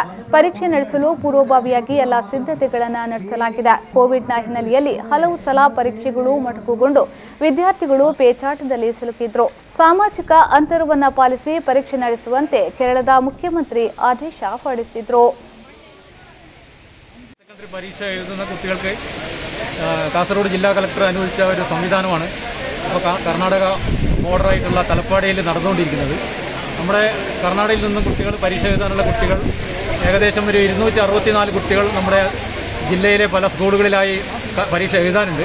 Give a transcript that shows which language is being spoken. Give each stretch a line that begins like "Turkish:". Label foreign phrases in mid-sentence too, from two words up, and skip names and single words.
Kannada: ಪರೀಕ್ಷೆ ನಡೆಸಲು ಪೂರ್ವಭಾವಿಯಾಗಿ ಎಲ್ಲ ಸಿದ್ಧತೆಗಳನ್ನು ನಡೆಸಲಾಗಿದೆ. ಕೋವಿಡ್ನ ಹಿನ್ನೆಲೆಯಲ್ಲಿ ಹಲವು ಸಲ ಪರೀಕ್ಷೆಗಳು ಮೊಟಕುಗೊಂಡು ವಿದ್ಯಾರ್ಥಿಗಳು ಪೇಚಾಟದಲ್ಲಿ ಸಿಲುಕಿದ್ರು. ಸಾಮಾಜಿಕ ಅಂತರವನ್ನು ಪಾಲಿಸಿ ಪರೀಕ್ಷೆ ನಡೆಸುವಂತೆ ಕೇರಳದ ಮುಖ್ಯಮಂತ್ರಿ ಆದೇಶ ಹೊರಡಿಸಿದ್ರು.
Malayalam: പരീക്ഷ എഴുതുന്ന കുട്ടികൾക്ക് കാസർഗോഡ് ജില്ലാ കളക്ടർ അനുവദിച്ച ഒരു സംവിധാനമാണ് ഇപ്പോൾ കർണാടക ബോർഡറായിട്ടുള്ള തലപ്പാടിയിൽ നടന്നുകൊണ്ടിരിക്കുന്നത്. നമ്മുടെ കർണാടകയിൽ നിന്നും കുട്ടികൾ പരീക്ഷ എഴുതാനുള്ള കുട്ടികൾ ഏകദേശം ഒരു 264 കുട്ടികൾ നമ്മുടെ ജില്ലയിലെ പല സ്കൂളുകളിലായി പരീക്ഷ എഴുതാനുണ്ട്.